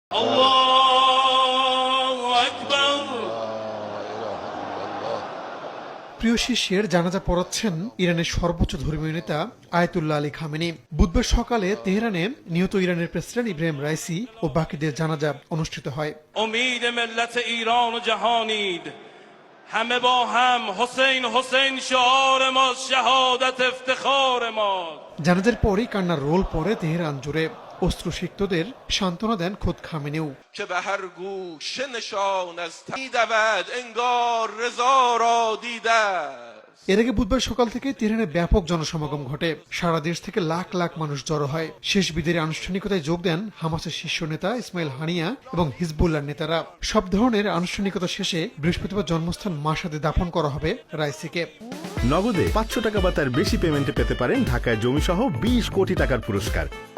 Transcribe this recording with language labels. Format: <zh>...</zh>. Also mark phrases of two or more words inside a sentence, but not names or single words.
<bn>প্রিয় শিষ্যের জানাজা পড়াচ্ছেন ইরানের সর্বোচ্চ ধর্মীয় নেতা আয়াতুল্লাহ আলী খামেনি। বুধবার সকালে তেহরানে নিহত ইরানের প্রেসিডেন্ট ইব্রাহিম রাইসি ও বাকিদের জানাজা অনুষ্ঠিত হয়।</bn> <fa>همه با هم حسین حسین شعار ماست شهادت افتخار ماست।</fa> <bn>জানাজার পরই কান্নার রোল পড়ে তেহরান জুড়ে। অশ্রুসিক্তদের সান্ত্বনা দেন খোদ খামেনিও।</bn> <fa>که به هر گوشه نشان از می‌دود انگار رضا را دیده است।</fa> <bn>এর আগে বুধবার সকাল থেকে তেহরানে ব্যাপক জনসমাগম ঘটে। সারা দেশ থেকে লাখ লাখ মানুষ জড়ো হয়। শেষ বিদায়ের আনুষ্ঠানিকতায় যোগ দেন হামাসের শীর্ষ নেতা ইসমাইল হানিয়া এবং হিজবুল্লাহর নেতারা। সব ধরনের আনুষ্ঠানিকতা শেষে বৃহস্পতিবার জন্মস্থান মাশহাদে দাফন করা হবে রাইসিকে। নগদে 500 টাকা বা তার বেশি পেমেন্টে পেতে পারেন ঢাকায় জমিসহ 20 কোটি টাকার পুরস্কার।</bn>